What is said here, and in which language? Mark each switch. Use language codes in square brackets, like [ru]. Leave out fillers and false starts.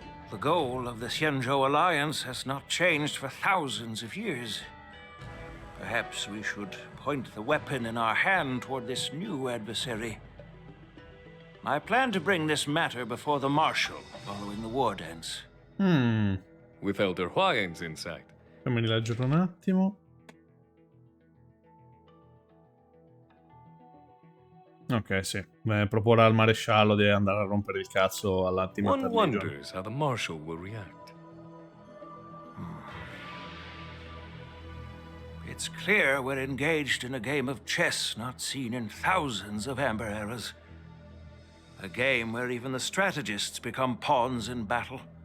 [en] The goal of the Xianzhou Alliance has not changed for thousands of years. Perhaps we should point the weapon in our hand toward this new adversary. I plan to bring this matter before the Marshal following the war dance. With Elder Huayan's insight. [it] Fammi rileggere un attimo. Ok, sì. Proporrà al maresciallo di andare a rompere il cazzo all'Antimatter [en] One Legion. wonders how the Marshal will react. It's clear we're engaged in a game of chess not seen in thousands of Amber eras. A game where even the strategists become pawns in battle.